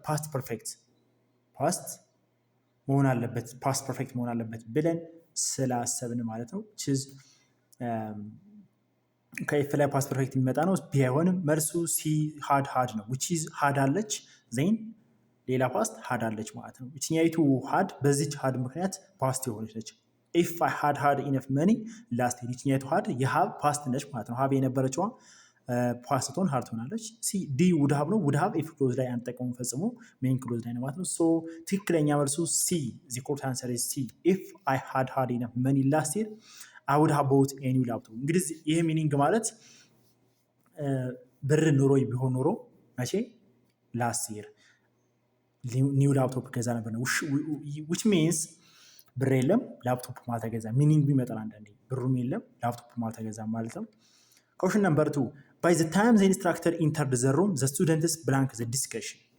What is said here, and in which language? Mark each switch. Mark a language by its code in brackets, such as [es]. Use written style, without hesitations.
[am] ፓስት ፐርፌክት ፓስት መሆን አለበት፣ ፓስት ፐርፌክት መሆን አለበት ብለን ስላሰብን ማለት ነው። ቺዝ ከኢፍ ላይ ፓስት ፐርፌክት የሚመጣ ነው። ቢ አይሆንም። መልሱ ሲ ሃድ ነው። which is ሃድ አለች ዜን ሌላ ፓስት ሃድ አለች ማለት ነው። እቺኛይቱ ሃድ በዚች ሃድ ምክንያት ፓስት የሆነች ነች። [en] if I had enough money last year [am] እቺኛይቱ ሃድ የሃብ ፓስት ነች ማለት ነው። ሃብ የነበረችዋ ፓስት ትሆን ሃድ ትሆናለች። ሲ ዲ ውድ ሃብ ነው። ውድ ሃብ ኢፍ ክሎዝ ላይ አንጠቀሙም ፈጽሞ ሜን ክሎዝ ላይ ነው ማለት ነው። ትክክለኛ መልሱ ሲ [en] the correct answer is C. if I had enough money last year I would have bought a new laptop. [am] እንግዲህ ይሄ ሚኒንግ ማለት ብር ኑሮ ቢሆን ኖሮ መቼ ላስት ይር ኒው ላፕቶፕ ገዛ ነበር ነው። [en] which means [am] ብር የለም ላፕቶፕ ማልተገዛ ሚኒንግ ቢመጣ አንዳንዴ ብሩም የለም ላፕቶፕ ማልተገዛ ማለት ነው። [en] question number 2 by the time the instructor entered the room the students blank the discussion.